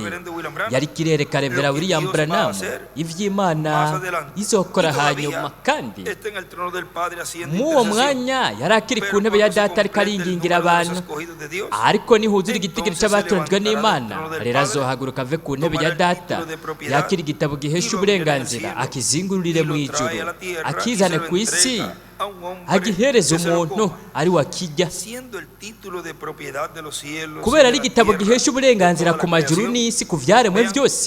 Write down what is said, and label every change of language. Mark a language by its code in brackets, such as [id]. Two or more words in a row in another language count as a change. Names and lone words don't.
[rn] yariko irereka Revera William Branham ivy'Imana izokora hanyuma kandi muwo mwanya yari akiri ku ntebe ya data ariko aringingira abantu ariko nihuzura igitigiri c'abatoranijwe n'Imana rero azohaguruka ahaguruka ave ku ntebe ya data yakira igitabo gihesha uburenganzira akizingururire mu ijuru akizane ku isi agihereza umuntu ari wakijya kubera ari igitabo gihesha uburenganzira ku majuru n'isi ku byaremwe byose.